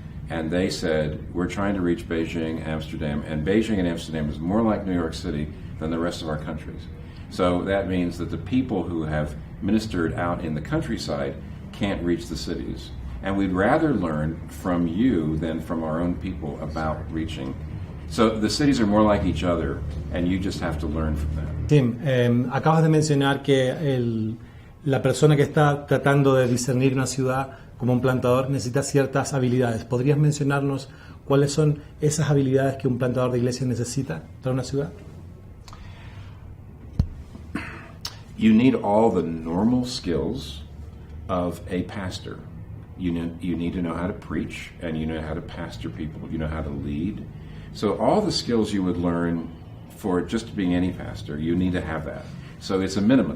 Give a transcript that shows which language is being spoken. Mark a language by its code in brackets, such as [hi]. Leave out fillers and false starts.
[en] And they said, we're trying to reach Beijing, Amsterdam, and Beijing and Amsterdam is more like New York City than the rest of our countries. So that means that the people who have ministered out in the countryside can't reach the cities. And we'd rather learn from you than from our own people about reaching. So the cities are more like each other, and you just have to learn from them. [es] Tim, acabas de mencionar que la persona que está tratando de discernir una ciudad como un plantador necesita ciertas habilidades. ¿Podrías mencionarnos cuáles son esas habilidades que un plantador de iglesia necesita para una ciudad? [en] You need all the normal skills of a pastor. You need to know how to preach, and you know how to pastor people. You know how to lead. So all the skills you would learn for just being any pastor, you need to have that. So it's a minimum.